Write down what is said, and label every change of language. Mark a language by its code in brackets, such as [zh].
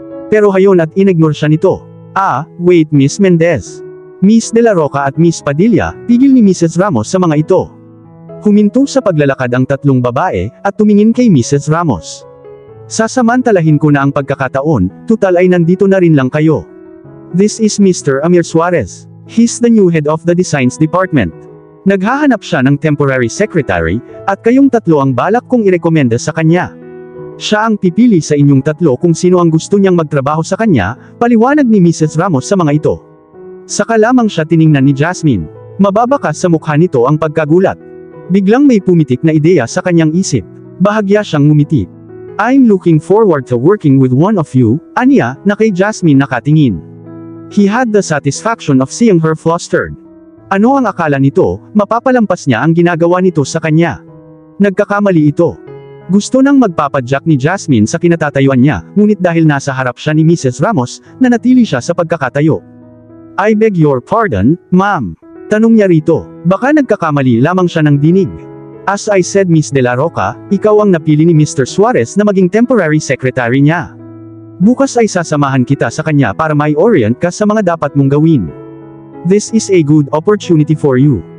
[tl] Pero hayon at inignore siya nito. [en] Wait [tl] Miss Mendez. Miss De La Roca at Miss Padilla, pigil ni Mrs. Ramos sa mga ito. Huminto sa paglalakad ang tatlong babae, at tumingin kay Mrs. Ramos. Sasamantalahin ko na ang pagkakataon, tutal ay nandito na rin lang kayo. [en] This is Mr. Amir Suarez. He's the new head of the Designs Department. [tl] Naghahanap siya ng temporary secretary, at kayong tatlo ang balak kong irekomenda sa kanya. Siya ang pipili sa inyong tatlo kung sino ang gusto niyang magtrabaho sa kanya, paliwanag ni Mrs. Ramos sa mga ito. Saka lamang siya tiningnan ni Jasmine. Mababakas sa mukha nito ang pagkagulat. Biglang may pumitik na ideya sa kanyang isip. Bahagya siyang ngumiti. [en] I'm looking forward to working with one of you, [tl] aniya, na kay Jasmine nakatingin. [en] He had the satisfaction of seeing her flustered. [tl] Ano ang akala nito, mapapalampas niya ang ginagawa nito sa kanya. Nagkakamali ito. Gusto nang magpapadyak ni Jasmine sa kinatatayuan niya, ngunit dahil nasa harap siya ni Mrs. [en] Ramos, [tl] nanatili siya sa pagkakatayo. [en] I beg your pardon, ma'am. [tl] Tanong niya rito, baka nagkakamali lamang siya ng dinig. [en] As I said [tl] Miss De La Roca, ikaw ang napili ni Mr. Suarez na maging temporary secretary niya. Bukas ay sasamahan kita sa kanya para mai-orient ka sa mga dapat mong gawin. [en] This is a good opportunity for you.